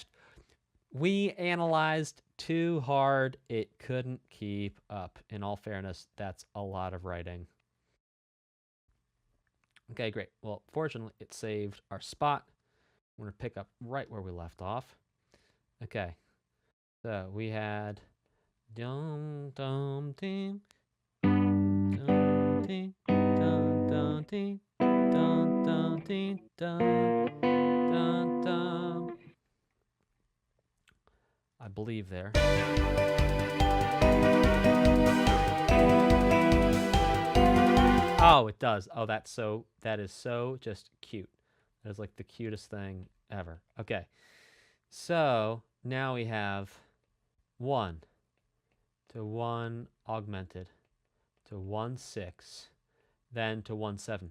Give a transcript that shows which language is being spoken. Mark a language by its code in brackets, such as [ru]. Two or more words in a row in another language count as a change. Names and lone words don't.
[en] We analyzed too hard. It couldn't keep up. In all fairness, that's a lot of writing. Okay, great. Well, fortunately, it saved our spot. We're going to pick up right where we left off. Okay. So we had... Dum, dum, ding. Dum, ding. Dun, dun, ding. Dun, dun, ding. Dun, dun, dun. I believe there. Oh, it does. Oh, that is so just cute. That is like the cutest thing ever. Okay. So now we have 1 to 1 augmented to 1 6, then to 1 7.